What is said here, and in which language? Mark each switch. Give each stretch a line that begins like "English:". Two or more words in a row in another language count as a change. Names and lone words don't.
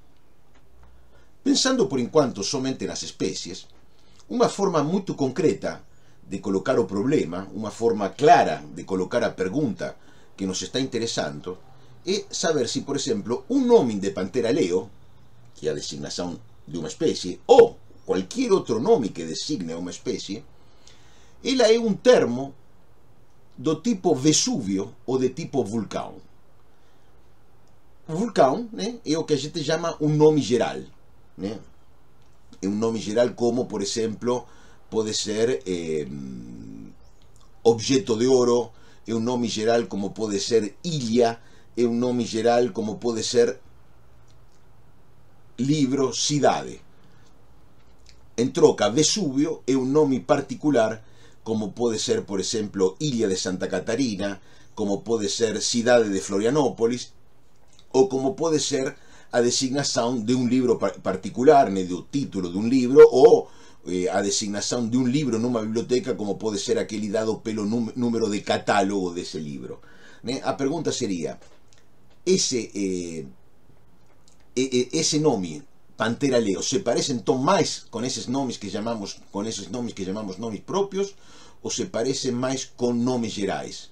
Galician: Pensando por enquanto somente nas especies, unha forma moito concreta de colocar o problema, unha forma clara de colocar a pergunta que nos está interesando, é saber se, por exemplo, un nome de Panthera leo, que é a designación de unha especie, ou cualquier outro nome que designe unha especie, ela é un termo do tipo Vesúvio ou de tipo vulcão. O vulcão é o que a gente chama un nome geral. É un nome geral como, por exemplo, pode ser objeto de oro, é un nome geral como pode ser ilha, é un nome geral como pode ser libro, cidade. En troca, Vesúvio é un nome particular como pode ser, por exemplo, Ilha de Santa Catarina, como pode ser cidade de Florianópolis, ou como pode ser a designación de un libro particular, do título de un libro, ou a designación de un libro nunha biblioteca, como pode ser aquele dado pelo número de catálogo dese libro. A pergunta sería, ese nome, Panthera leo, se parece entón máis con eses nomes que chamamos nomes propios, ou se parece máis con nomes gerais?